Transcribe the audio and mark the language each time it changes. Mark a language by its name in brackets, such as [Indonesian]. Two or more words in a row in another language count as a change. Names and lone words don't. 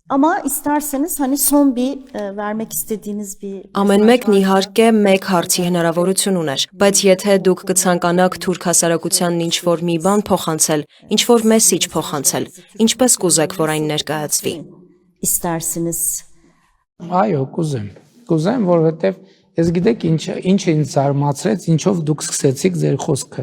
[Turkish] Ama isterseniz hani son bir vermek istediğiniz bir [Armenian] Ամեն մեկն իհարկե մեկ հարցի հնարավորություն ուներ, բայց եթե դուք կցանկանաք թուրք հասարակությանն ինչ-որ մի բան փոխանցել, ինչ-որ մեսիջ փոխանցել, ինչպես կուզեք, որ այն ներկայացվի։ [Turkish] istersiniz? [Armenian] Այո, կուզեմ, որովհետև ես գիտեք ինչ ինձ զարմացրեց, ինչով դուք սկսեցիք ձեր խոսքը։